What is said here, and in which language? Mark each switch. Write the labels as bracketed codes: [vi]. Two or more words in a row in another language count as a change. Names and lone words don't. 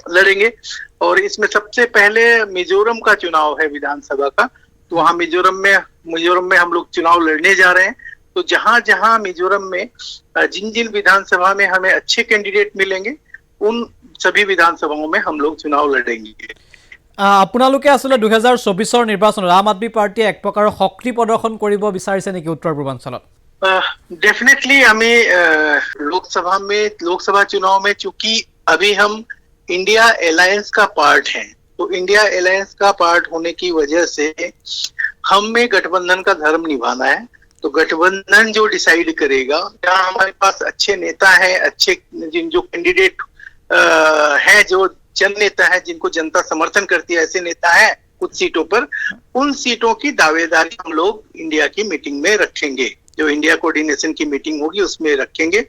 [hi] और इसमें सबसे पहले मिजोरम का चुनाव है विधानसभा का, तो वहाँ मिजोरम में हम लोग चुनाव लड़ने जा रहे हैं। तो जहां जहां मिजोरम में जिन विधानसभा में हमें अच्छे कैंडिडेट मिलेंगे, उन सभी विधानसभाओं में हम लोग चुनाव लड़ेंगे। [as] আপোনালোকে আসলে 2024 নিৰ্বাচনত আম আদমি পাৰ্টিয়ে এক প্ৰকাৰৰ শক্তি প্ৰদৰ্শন কৰিব বিচাৰিছে নেকি উত্তৰ পূৰ্বাঞ্চলত? [hi] डेफिनेटली हमें लोकसभा चुनाव में चूंकि अभी हम इंडिया अलायंस का पार्ट है, तो इंडिया अलायंस का पार्ट होने की वजह से हमें गठबंधन का धर्म निभाना है। तो गठबंधन जो डिसाइड करेगा, जहाँ हमारे पास अच्छे नेता हैं, अच्छे जो कैंडिडेट हैं, जो जन नेता है, जिनको जनता समर्थन करती है, ऐसे नेता हैं कुछ सीटों पर, उन सीटों की दावेदारी हम लोग इंडिया की मीटिंग में रखेंगे, जो इंडिया कोऑर्डिनेशन की मीटिंग होगी उसमें रखेंगे।